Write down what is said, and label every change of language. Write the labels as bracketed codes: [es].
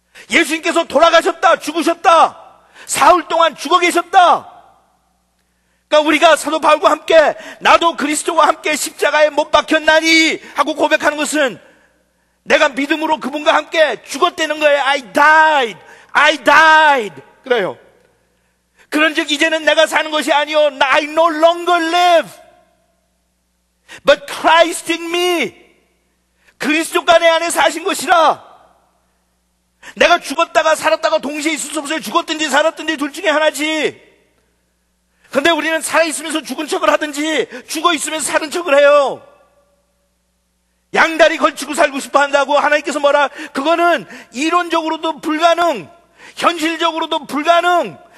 [ko] 예수님께서 돌아가셨다, 죽으셨다, 사흘 동안 죽어 계셨다. 그러니까 우리가 사도 바울과 함께 나도 그리스도와 함께 십자가에 못 박혔나니 하고 고백하는 것은 내가 믿음으로 그분과 함께 죽었다는 거예요. [en] I died. [ko] 그래요. 그런즉 이제는 내가 사는 것이 아니요 [en] I no longer live but Christ in me. [ko] 그리스도가 내 안에 사신 것이라. 내가 죽었다가 살았다가 동시에 있을 수 없어요. 죽었든지 살았든지 둘 중에 하나지. 근데 우리는 살아있으면서 죽은 척을 하든지 죽어있으면서 사는 척을 해요. 양다리 걸치고 살고 싶어 한다고 하나님께서 뭐라? 그거는 이론적으로도 불가능, 현실적으로도 불가능.